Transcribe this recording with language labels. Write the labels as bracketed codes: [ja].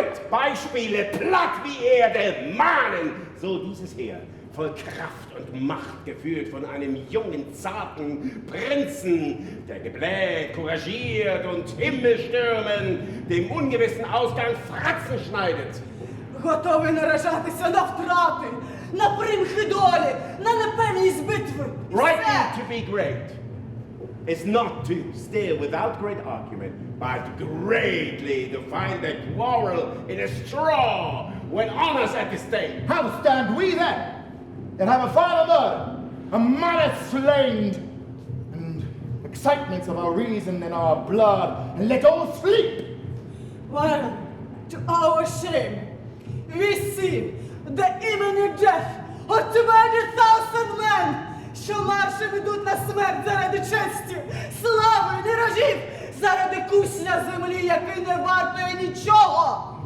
[de] Beispiele, platt wie Erde, mahnen, so dieses Heer, voll Kraft und Macht, geführt von einem jungen, zarten Prinzen, der gebläht, couragiert und Himmelstürmen dem ungewissen Ausgang Fratzen schneidet. [uk] Готовий наражатися на втрати, на примхи долі, на непевність битви. І [en] Rightly [uk] все. [en] to be great is not to still without great argument, but greatly to find the quarrel in a straw when honor's at the stake. How stand we then, that have a final murder, a mother slain, and excitements of our reason and our blood, and let all sleep? Well, to our shame, we see the imminent death of 20,000 men, [uk] що маршем ідуть на смерть заради честі, слави, міражів, заради кусня землі, який не вартує нічого.